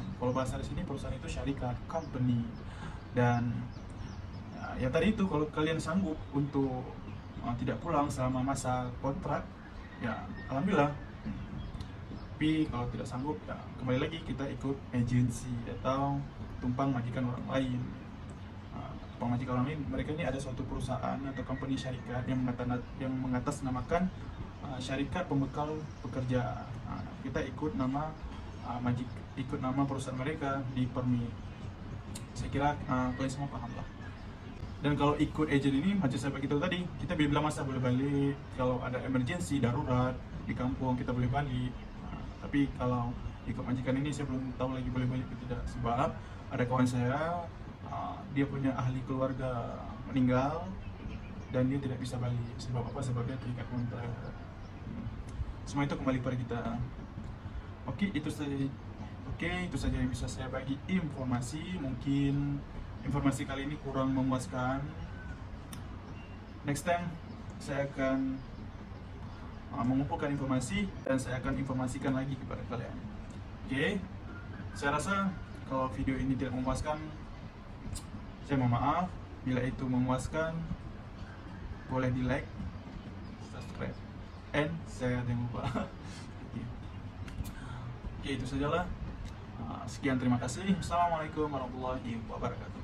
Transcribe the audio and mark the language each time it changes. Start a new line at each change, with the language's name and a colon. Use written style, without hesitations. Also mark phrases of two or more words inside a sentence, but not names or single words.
Indonesian: Kalau bahasa di sini, perusahaan itu syarikat, company. Dan ya tadi itu, kalau kalian sanggup untuk tidak pulang selama masa kontrak, ya alhamdulillah. Tapi kalau tidak sanggup, ya kembali lagi kita ikut agensi atau tumpang majikan orang lain. Tumpang majikan orang lain, mereka ini ada suatu perusahaan atau company syarikat yang mengatasnamakan syarikat pembekal pekerja. Kita ikut nama ikut nama perusahaan mereka di permit. Saya kira kalian semua paham lah. Dan kalau ikut agent ini, macam saya beritahu tadi, kita bila masa boleh balik. Kalau ada emergency, darurat di kampung, kita boleh balik. Tapi kalau ikut majikan ini, saya belum tahu lagi boleh balik atau tidak. Sebab ada kawan saya, dia punya ahli keluarga meninggal dan dia tidak bisa balik. Sebab apa? Sebab dia terikat kontrak. Semua itu kembali pada kita. Oke, itu saja yang bisa saya bagi informasi. Mungkin informasi kali ini kurang memuaskan.
English: Next time
Indonesian: saya akan mengumpulkan informasi dan saya akan informasikan lagi kepada kalian. Oke, saya rasa kalau video ini tidak memuaskan, saya mohon maaf. Bila itu memuaskan, boleh di
English: like, subscribe, and share,
Indonesian: jangan lupa. Oke, itu sajalah. Sekian, terima kasih.
Arabic: Assalamualaikum warahmatullahi wabarakatuh.